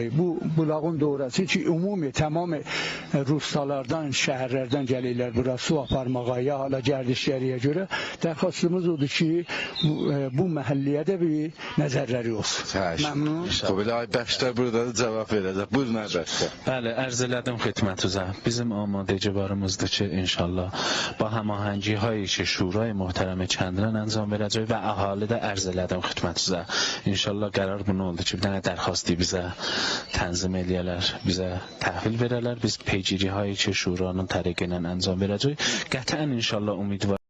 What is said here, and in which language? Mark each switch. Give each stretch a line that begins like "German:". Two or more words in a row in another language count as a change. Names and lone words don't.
Azerbaijani: Bu bulağın doğrası ki, ümumi tamam rustalardan, şəhərlərdən gəlirlər bura su aparmağa, ya hala gərdişləriyə görə. Dərxastımız odur ki, bu məhəlliyə də bir nəzərləri olsun. Məmnun. Belə ay bəxşlər burada da cavab verəcək. Buyurun ay bəxşlər. Bəli, ərz elədim xidmətinizə. Bizim amadəci varımızdır ki, inşallah
Persian: با هماهنگی هایی که شورای محترم کندران انجام
Azerbaijani: verəcək və əhali də ərz elədim xidmətinizə. İnşallah qərar bunu oldu ki, bir dənə dərxastı bizə tənzim eləyələr, bizə təhvil verələr. Biz peygiri
Persian: هایی که
Azerbaijani: şuranın təriqi ilə انجام verəcək. Qətlən inşallah ümidvar